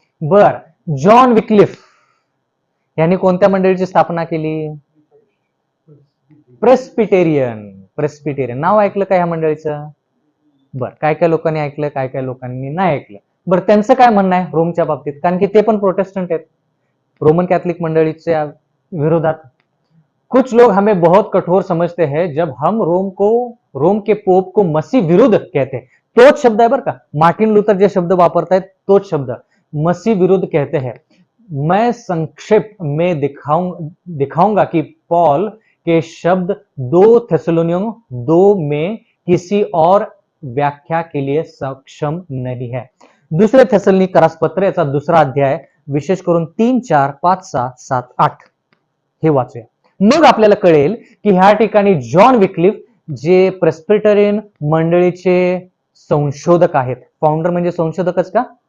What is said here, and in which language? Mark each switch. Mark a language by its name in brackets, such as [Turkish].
[Marathi] बर John Wycliffe यांनी कोणत्या मंडळीची स्थापना केली? प्रेस्बिटेरियन नाव ऐकलं का ह्या मंडळीचं? बर काय काय लोकांनी ऐकलं, काय काय लोकांनी नाही ऐकलं. बरं त्यांचं काय म्हणणं आहे रोमच्या बाबतीत? कारण की ते पण प्रोटेस्टंट आहेत, रोमन कैथोलिक मंडळीच्या विरोधात. [Hindi] कुछ लोग हमें बहुत कठोर समझते हैं जब हम रोम के पोप को मसीह विरुद्ध कहते हैं. [Marathi] तोच शब्द आहे बरं का, मार्टिन लुथर जे शब्द वापरतायत तोच शब्द [Hindi] मसीह विरुद्ध कहते हैं. मैं संक्षेप में दिखाऊंगा कि पॉल के शब्द 2 थेसलोनियों 2 में किसी और व्याख्या के लिए सक्षम नहीं है. [Marathi] दुसरे थेसलोनिकरास पत्र याचा 2रा अध्याय विशेष करून 3, 4, 5, 6, 7, 8 हे वाचूया. मग आपल्याला कळेल की ह्या ठिकाणी जॉन विक्लिफ जे प्रेस्बिटेरियन मंडळीचे संशोधक आहेत, फाउंडर म्हणजे संशोधकच का?